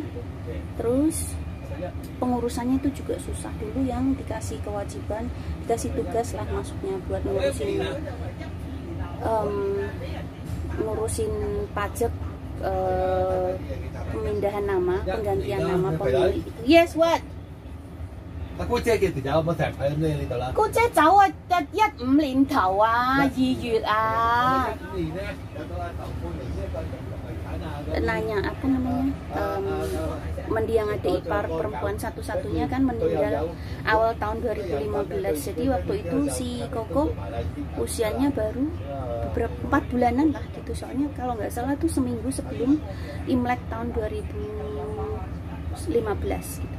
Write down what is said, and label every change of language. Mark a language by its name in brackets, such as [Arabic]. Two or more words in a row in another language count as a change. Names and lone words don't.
[Indonesian] Terus pengurusannya itu juga susah. Dulu yang dikasih kewajiban, dikasih tugas lah maksudnya buat ngurusin pajak, pemindahan nama, penggantian nama pemilik itu. [English] Yes, what? [Cantonese] 阿姑姐幾條友冇成日喺呢度啦。姑姐走啊，15年頭啊，2 月啊。 [Indonesian] Nanya mendiang adik ipar perempuan satu-satunya kan meninggal awal tahun 2015. Jadi waktu itu si Koko usianya baru beberapa 4 bulanan lah gitu. Soalnya kalau nggak salah tuh seminggu sebelum Imlek tahun 2015 gitu.